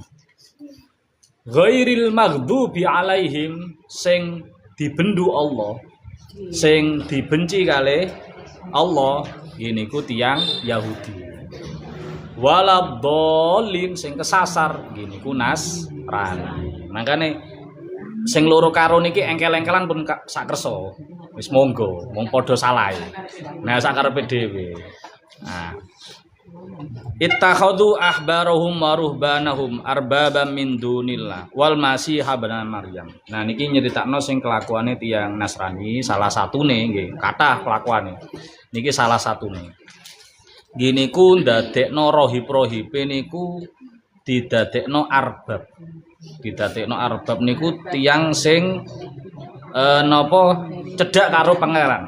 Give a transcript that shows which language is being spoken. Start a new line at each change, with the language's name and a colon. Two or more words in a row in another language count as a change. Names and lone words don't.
Arabic: غير المغضوب عليهم
Javanese: sing dibendu Allah, sing dibenci kali Allah nggih niku tiyang Yahudi. Waladhdallin sing kesasar nggih niku Nasrani. Makane sing loro karo niki engkel-engkelan pun sak kersa. Wis monggo, wong padha salahe. Nah sakarepe dhewe. Nah.
Arabic: اتخذوا أحبارهم ورهبانهم أربابا من دون الله والمسيح ابن مريم.
Javanese: Nah niki nyeritakno sing kelakuane tiyang Nasrani, salah satune nggih, kathah kelakuane. Niki salah satune. Nggih niku ndadekno rohib-rohibe niku didadekno arbab. Didadekno arbab niku tiyang sing napa cedhak karo pangeran.